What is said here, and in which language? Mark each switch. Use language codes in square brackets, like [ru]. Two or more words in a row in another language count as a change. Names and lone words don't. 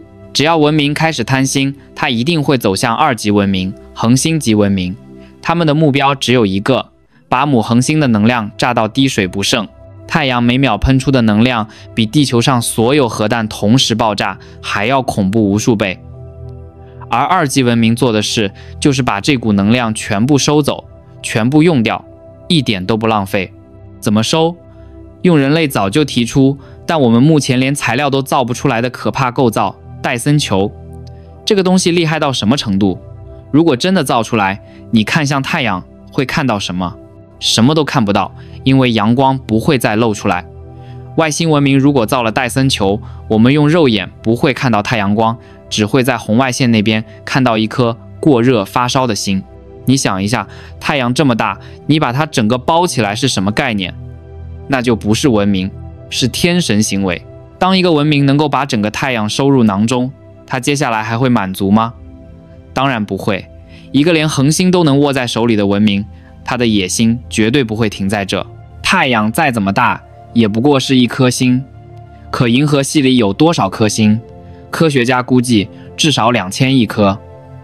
[zh] 只要文明開始貪心，它一定會走向2級文明、恆星級文明。他們的目標只有一個，把母恆星的能量炸到滴水不剩。太陽每秒噴出的能量比地球上所有核彈同時爆炸還要恐怖無數倍。而2級文明做的事，就是把這股能量全部收走，全部用掉，一點都不浪費。怎麼收？用人類早就提出，但我們目前連材料都造不出來的可怕構造——戴森球。這個東西厲害到什麼程度？如果真的造出來，你看向太陽會看到什麼？什麼都看不到，因為陽光不會再露出來。外星文明如果造了戴森球，我們用肉眼不會看到太陽光，只會在紅外線那邊看到一顆過熱發燒的星。你想一下，太陽這麼大，你把它整個包起來是什麼概念？那就不是文明，是天神行為。當一個文明能夠把整個太陽收入囊中，它接下來還會滿足嗎？當然不會。一個連恆星都能握在手裡的文明，它的野心絕對不會停在這。太陽再怎麼大，也不過是一顆星。可銀河系裡有多少顆星？科學家估計至少2000億顆。